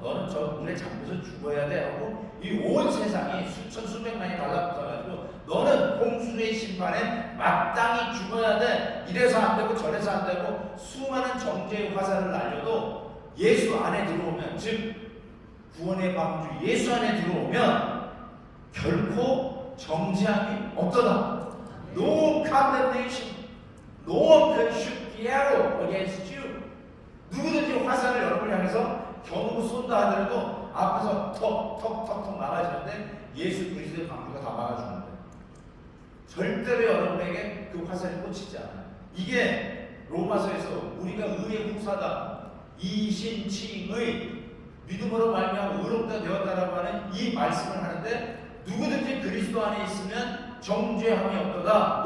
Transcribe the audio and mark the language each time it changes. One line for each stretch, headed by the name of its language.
Korean: 너는 저 물에 잠겨서 죽어야 돼 하고 이 온 세상이 수천 수백만이 달라붙어가지고 너는 홍수의 심판에 마땅히 죽어야 돼. 이래서 안 되고 저래서 안 되고 수많은 정죄의 화살을 날려도 예수 안에 들어오면, 즉 구원의 방주 예수 안에 들어오면 결코 정죄함이 없도다.
English: No condemnation, no one can shoot the arrow against you.
Korean: 누구든지 화살을 여러분을 향해서 겨누고 쏜다 하더라도 앞에서 턱턱턱턱 막아주는데 예수 그리스도의 방주가 다 막아주는 거예요. 절대로 여러분에게 그 화살이 꽂히지 않아요. 이게 로마서에서 우리가 의의 후사다, 이신칭의 믿음으로 말미암아 의롭다 되었다라고 하는 이 말씀을 하는데 누구든지 그리스도 안에 있으면 정죄함이 없도다.